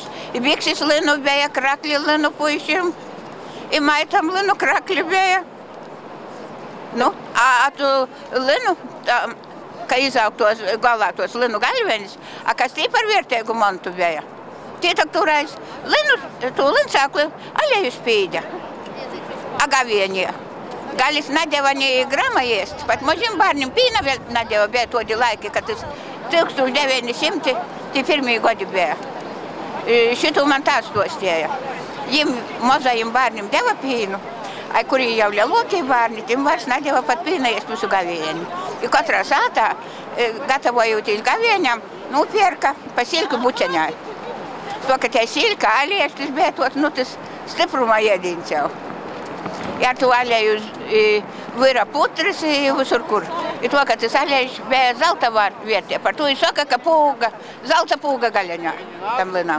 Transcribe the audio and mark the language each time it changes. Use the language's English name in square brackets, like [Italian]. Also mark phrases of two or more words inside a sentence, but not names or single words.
[Latgalian] I biksis linu bija, krakļi linu puišiem. I maitam linu krakļi bija. Nu, a tu linu, ka izaug tos galā tos linu galvenis, a kas tī par vērtēgu montu bija. Tī tak turais linu, tu linsākli alēju spīdja. A gavienie. Galis nadeva ne grama ēst, pat mažim bārnim pīna vēl nadeva bija todi laiki, kad tas 1901 godi bija. Šitu man tā stostēja. Jim mazajim bārnim deva pīnu, kuri jau lielokie bārni, tim vairs nadeva pat pīna ēst visu gavieni. I katrā sātā, gatavojoties gavieniam, nupierka pa silku buceņai. To, ka tie silka alējas, tas bija tot, nu, tas stipruma ēdīns jau. Ja tu alēju vyra putris visur kur. I to, ka tas alējs bija zelta vietē. Par to ir saka, ka pūga, zelta pūga gaļaņā tam linām.